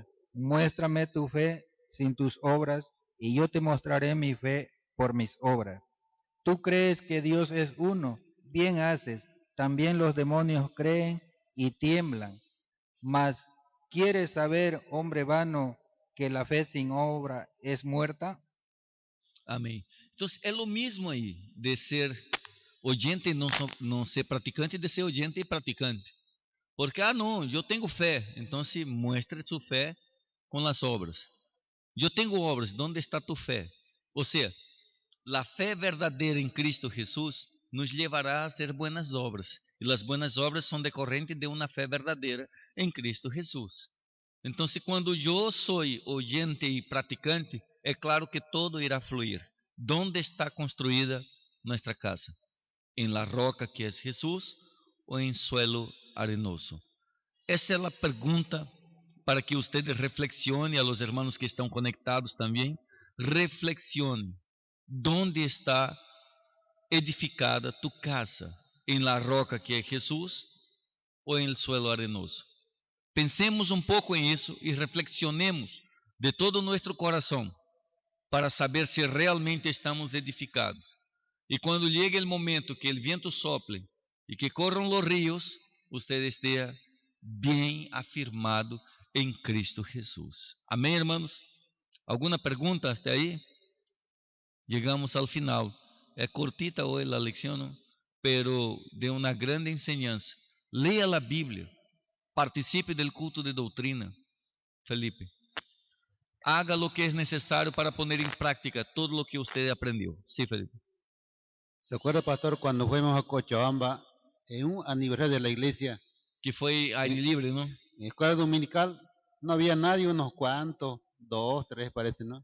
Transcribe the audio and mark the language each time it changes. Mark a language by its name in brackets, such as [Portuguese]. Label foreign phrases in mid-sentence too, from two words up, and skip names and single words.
[Spanish] Muéstrame tu fe sin tus obras, y yo te mostraré mi fe por mis obras. Tú crees que Dios es uno, bien haces. También los demonios creen y tiemblan. Mas, ¿quieres saber, hombre vano, que la fe sin obra es muerta? [Portuguese] Amém. Então, é o mesmo aí, de ser oyente e não ser praticante, de ser oyente e praticante. Porque, não, eu tenho fé, então se muestre sua fé com as obras. Eu tenho obras, onde está tu fé? Ou seja, a fé verdadeira em Cristo Jesus nos levará a [Spanish] hacer buenas obras. [Portuguese] E as [Spanish] buenas obras [Portuguese] são decorrentes de uma fé verdadeira em Cristo Jesus. Então, quando eu sou oyente e praticante, é claro que todo irá fluir. [Spanish] ¿Dónde está construída nuestra casa? ¿En la roca que es Jesús o en suelo arenoso? [Portuguese] Essa é a pergunta para que [Spanish] ustedes reflexione, a los hermanos [Portuguese] que estão conectados também, [Spanish] reflexione. ¿Dónde está edificada tu casa? ¿En la roca que é Jesús ou en el suelo arenoso? [Portuguese] Pensemos um pouco em isso e reflexionemos de todo o nosso coração para saber se realmente estamos edificados. E quando llegue o momento que o vento sople e que corram os rios, você esteja bem afirmado em Cristo Jesus. Amém, irmãos? Alguma pergunta até aí? Chegamos ao final. É cortita hoje a leção, pero de uma grande enseñanza. Leia a Bíblia. [Spanish] Participe del [Portuguese] culto de doutrina, Felipe. [Spanish] Haga lo que es necesario para poner en práctica todo lo que usted aprendió. Sí, Felipe. ¿Se acuerda, pastor, cuando fuimos a Cochabamba en un aniversario de la iglesia, Que fue aire libre, ¿no? en escuela dominical? No había nadie, unos cuantos, 2, 3 parece, ¿no?